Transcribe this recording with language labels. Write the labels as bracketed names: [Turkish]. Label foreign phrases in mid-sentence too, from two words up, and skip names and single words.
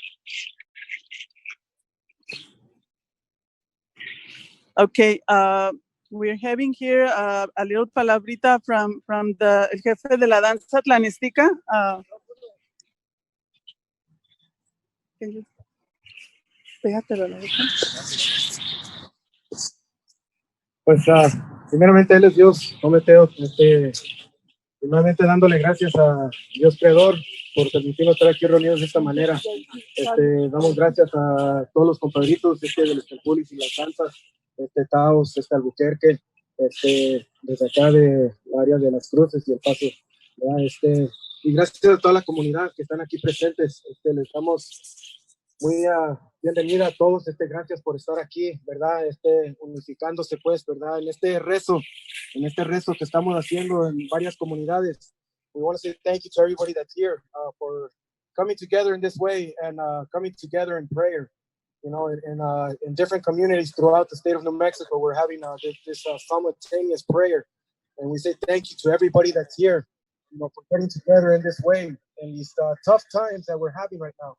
[English] Okay, we're having here a little palabrita from the [Spanish] el jefe de la danza tlanestica. [English] Can you [Spanish] pégatelo a la boca? Pues primeramente Él es Dios, no Mateo, primeramente dándole gracias a Dios Creador por permitirnos estar aquí reunidos de esta manera. Damos gracias a todos los compadritos de los Kalpulli y las danzas, Taos, Albuquerque, desde acá de la área de Las Cruces y El Paso, ¿verdad? Y gracias a toda la comunidad que están aquí presentes. Les damos muy bienvenida a todos, gracias por estar aquí, ¿verdad? Unificándose, pues, ¿verdad? En este rezo que estamos haciendo en varias comunidades. [English] We want to say thank you to everybody that's here for coming together in this way and coming together in prayer. You know, in different communities throughout the state of New Mexico, we're having this simultaneous prayer. And we say thank you to everybody that's here, you know, for getting together in this way in these tough times that we're having right now.